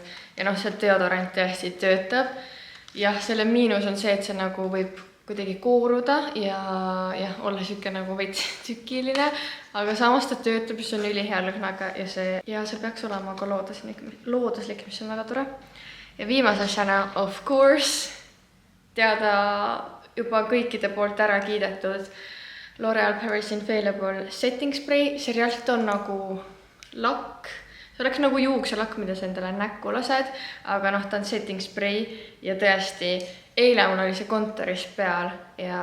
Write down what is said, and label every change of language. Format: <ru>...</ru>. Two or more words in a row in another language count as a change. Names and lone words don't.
<et>Ja noh, see deodorant tõesti töötab. Jah, selle miinus on see, et see nagu võib kuidagi kooruda ja olla siuke nagu veits tükiline, aga samas ta töötab, mis on ülihea lõhnaga ja see peaks olema ka looduslik, mis on väga tore. Ja viimase asjana,</et> <en>of course,</en> <et>teada juba kõikide poolt ära kiidetud L'Oreal Paris Infallible setting spray. See reaalselt on nagu lakk. See oleks nagu juukselakk, mida sa endale näkku lased, aga noh, ta on</et> <en>setting spray</en> <et>ja tõesti eile mul oli see kontoris peal ja</et>